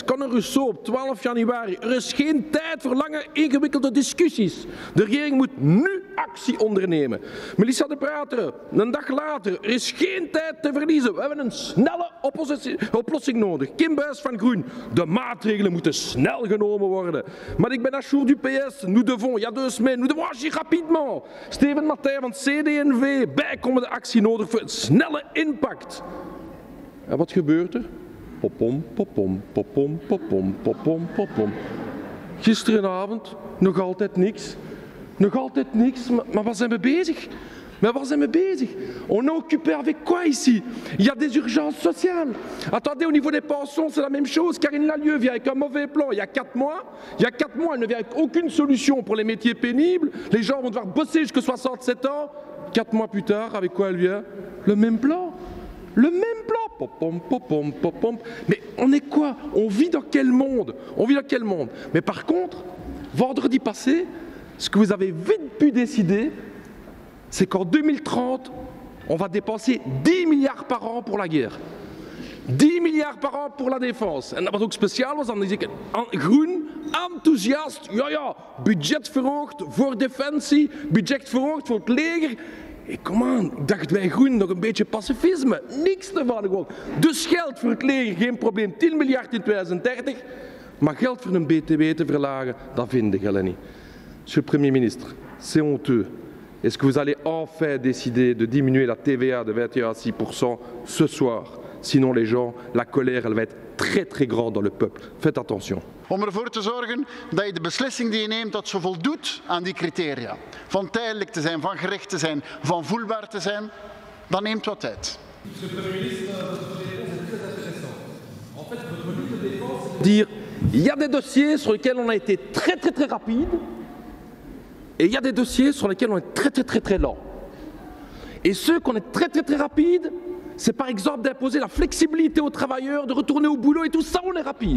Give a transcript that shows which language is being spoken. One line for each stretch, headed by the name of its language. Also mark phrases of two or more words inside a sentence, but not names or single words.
Dutch: Conor Rousseau op 12 januari. Er is geen tijd voor lange, ingewikkelde discussies. De regering moet nu actie ondernemen. Melissa De Prateren, een dag later. Er is geen tijd te verliezen. We hebben een snelle oplossing nodig. Kim Buijs van Groen. De maatregelen moeten snel genomen worden. Maar ik ben Achour du PS.
French: Nous devons, il y a 2 semaines, nous devons agir rapidement.
Dutch: Steven Mattei van CD&V. Bijkomende actie nodig voor een snelle impact. En wat gebeurt er? Popom, popom, popom, popom, popom, popom. Gisterenavond nog altijd niks. Nog altijd niks. Maar waar zijn we bezig? Mais waar zijn we bezig?
French: On est occupé avec quoi ici? Il y a des urgences sociales. Attendez, au niveau des pensions, c'est la même chose. Karine Lallieu vient avec un mauvais plan il y a 4 mois. Il y a 4 mois, elle ne vient avec aucune solution pour les métiers pénibles. Les gens vont devoir bosser jusqu'à 67 ans. 4 mois plus tard, avec quoi elle vient? Le même plan. Le même plan. Popom, popom, popom. Mais on est quoi? On vit dans quel monde? On vit dans quel monde? Mais par contre, vendredi passé, ce que vous avez vite pu décider, c'est qu'en 2030, on va dépenser 10 milliards par an pour la guerre. 10 milliards par an pour la défense.
Dutch: En wat ook speciaal was, dan is ik groen, enthousiast, ja, budget verhoogd voor defensie, budget verhoogd voor het leger. Hey, kom aan, ik dacht wij groen nog een beetje pacifisme. Niks ervan gewoon. Dus geld voor het leger, geen probleem. 10 miljard in 2030. Maar geld voor een BTW te verlagen, dat vinden jullie niet.
French: Monsieur le Premier ministre, c'est honteux. Est-ce que vous allez enfin décider de diminuer la TVA de 21 à 6% ce soir? Sinon les gens, la colère, elle va être très très grande dans le peuple. Faites attention.
Dutch: Om ervoor te zorgen dat je de beslissing die je neemt, dat ze voldoet aan die criteria. Van tijdelijk te zijn, van gericht te zijn, van voelbaar te zijn, dat neemt wat tijd.
French: Dire, il y a des dossiers sur lesquels on a été très rapide et il y a des dossiers sur lesquels on est très lent. Et ceux qu'on est très rapide, c'est par exemple d'imposer la flexibilité aux travailleurs, de retourner au boulot et tout ça, on est rapide.